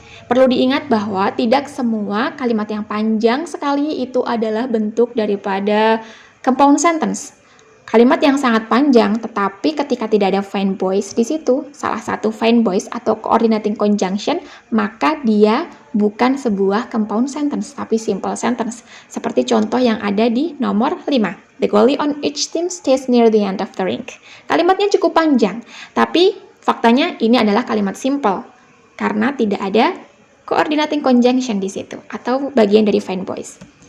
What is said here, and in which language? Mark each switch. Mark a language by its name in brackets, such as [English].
[Indonesian] Perlu diingat bahwa tidak semua kalimat yang panjang sekali itu adalah bentuk daripada compound sentence. Kalimat yang sangat panjang, tetapi ketika tidak ada fanboys di situ, salah satu fanboys atau coordinating conjunction, maka dia bukan sebuah compound sentence, tapi simple sentence. Seperti contoh yang ada di nomor 5. [English] The goalie on each team stays near the end of the rink. [Indonesian] Kalimatnya cukup panjang, tapi faktanya ini adalah kalimat simple, karena tidak ada coordinating conjunction di situ, atau bagian dari fanboys.